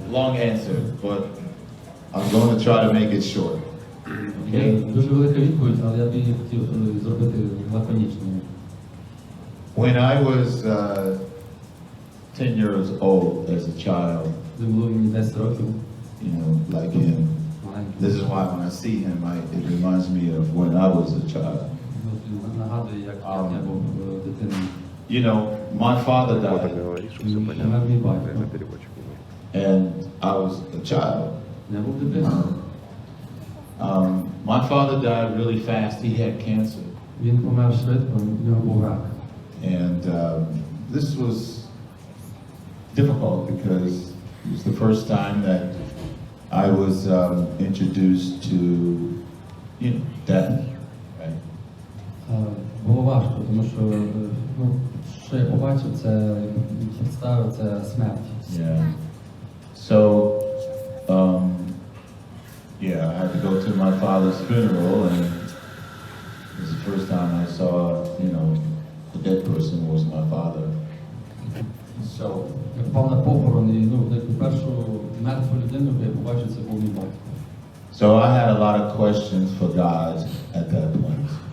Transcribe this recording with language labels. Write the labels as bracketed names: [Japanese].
[English] Long answer, but I'm going to try to make it short. Okay? [Ukrainian] Дуже велика відповідь, але я б її хотів зробити лаконічною. [English] When I was 10 years old as a child, [Ukrainian] Коли було мені 10 років, [English] you know, like him, this is why when I see him, it reminds me of when I was a child. [Ukrainian] нагадує, як я був дитиною. [English] You know, my father died, [Ukrainian] Помер мій батько. [English] and I was a child. [Ukrainian] Я був дитиною. [English] My father died really fast. He had cancer. [Ukrainian] Він помер швидко, в нього був рак. [English] And this was difficult because it was the first time that I was introduced to, you know, death, right? [Ukrainian] Було важко, тому що, що я побачив, це представив, це смерть. [English] Yeah. So, yeah, I had to go to my father's funeral, and it was the first time I saw, you know, the dead person was my father. So, [Ukrainian] Я попав на похорон, і першу мертву людину, яку я побачив, це був мій батько. [English] so I had a lot of questions for God at that point.